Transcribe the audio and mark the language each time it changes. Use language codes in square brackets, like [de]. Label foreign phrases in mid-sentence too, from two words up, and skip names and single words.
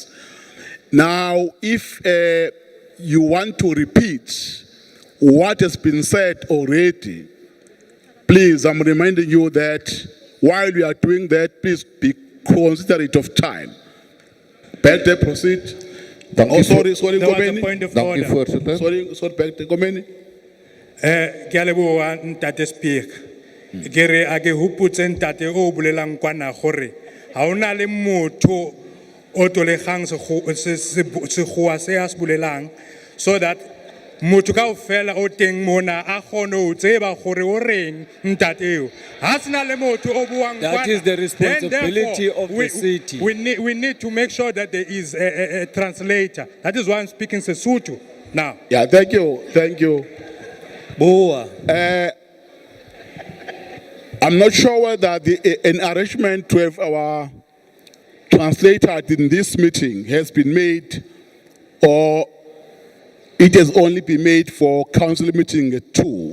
[en] Now, if you want to repeat what has been said already, please, I'm reminding you that while we are doing that, please be considerate of time. Better proceed. Sorry, Nkumeni. [af] Dankie voorsitter. [en] Sorry, Better, Nkumeni. [st] Ke a leboha ntate speaker. Ke re a ke hopotse ntate o bolelang kwana gore ha ona le motho o tolegang sekgowa se a se bolelang [en] so that [st] motho kaofela o teng mona a kgone ho tseba gore o reng ntate eo ha sena le motho o buang kwana. [en] That is the responsibility of the city. We need to make sure that there is a translator. That is why I'm speaking Sesotho now. Yeah, thank you. Boa. I'm not sure whether an arrangement to have our translator in this meeting has been made or it has only been made for council meeting 2.